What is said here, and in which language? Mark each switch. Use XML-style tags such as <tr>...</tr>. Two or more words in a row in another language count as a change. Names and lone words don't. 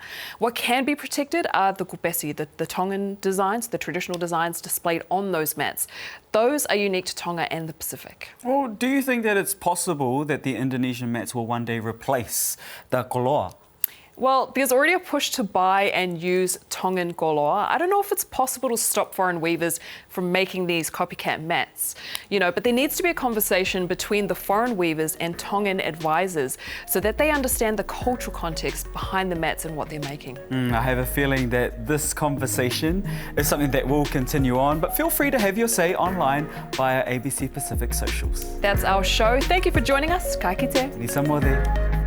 <en>What can be protected are the kupesi, the Tongan designs, the traditional designs displayed on those mats. Those are unique to Tonga and the Pacific. Well, do you think that it's possible that the Indonesian mats will one day replace the koloa? Well, there's already a push to buy and use Tongan koloa. I don't know if it's possible to stop foreign weavers from making these copycat mats, but there needs to be a conversation between the foreign weavers and Tongan advisors so that they understand the cultural context behind the mats and what they're making. I have a feeling that this conversation is something that will continue on, but feel free to have your say online via ABC Pacific socials. That's our show. Thank you for joining us.</en> <mi>Ka kite.</mi> <fj>Ni samoa.</fj>